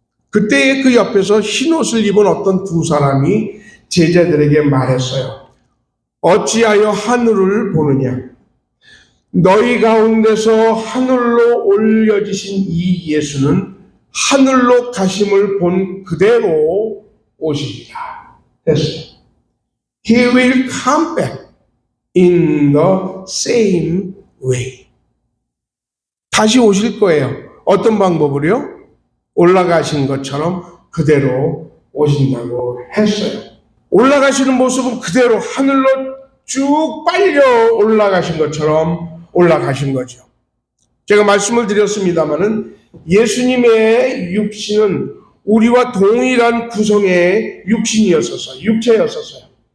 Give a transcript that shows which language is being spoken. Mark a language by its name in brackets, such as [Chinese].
[Korean] 그때 그 옆에서 흰옷을 입은 어떤 두 사람이 제자들에게 말했어요. 어찌하여 하늘을 보느냐? 너희 가운데서 하늘로 올려지신 이 예수는 하늘로 가심을 본 그대로 오시리라 했어요. [English] He will come back in the same way. [Korean] 다시 오실 거예요. 어떤 방법으로요? 올라가신 것처럼 그대로 오신다고 했어요. 올라가시는 모습은 그대로 하늘로 쭉 빨려 올라가신 것처럼 올라가신 거죠. 제가 말씀을 드렸습니다마는 예수님의 육신은 우리와 동일한 구성의 육체였었어요.